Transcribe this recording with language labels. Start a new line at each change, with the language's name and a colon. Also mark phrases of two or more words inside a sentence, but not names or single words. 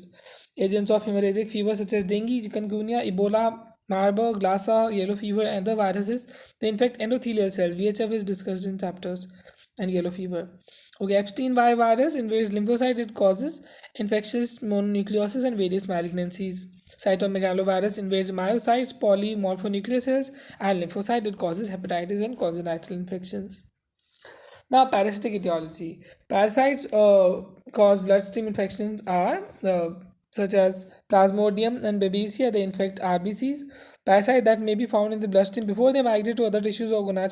English: Agents of hemorrhagic fever such as dengue, chikungunya, Ebola, Marburg, Lassa, yellow fever, and other viruses they infect endothelial cells. VHF is discussed in chapters, and yellow fever. Okay, Epstein Barr virus invades lymphocyte. It causes infectious mononucleosis and various malignancies. Cytomegalovirus invades myocytes, polymorphonuclear cells, and lymphocyte. It causes hepatitis and congenital infections. Now, parasitic etiology. Parasites cause bloodstream infections are such as Plasmodium and Babesia. They infect RBCs. Parasites that may be found in the bloodstream before they migrate to other tissues or gonads.